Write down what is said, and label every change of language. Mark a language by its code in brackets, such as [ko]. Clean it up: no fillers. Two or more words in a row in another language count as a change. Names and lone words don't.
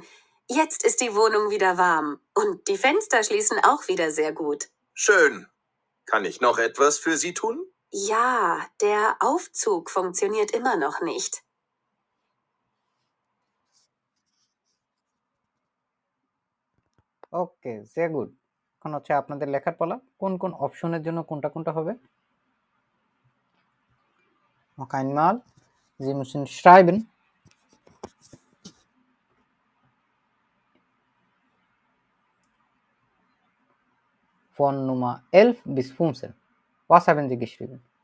[de] Jetzt ist die Wohnung wieder warm und die Fenster schließen auch wieder sehr gut. Schön. Kann ich noch etwas für Sie tun? Ja, der Aufzug funktioniert immer noch nicht. ওকে, sehr gut. [bn] এখন হচ্ছে আপনাদের লেখার পালা। কোন কোন অপশনের জন্য কোনটা কোনটা হবে? [de] Noch einmal. Sie müssen schreiben. Von Nummer 11 bis 15. Was haben Sie geschrieben?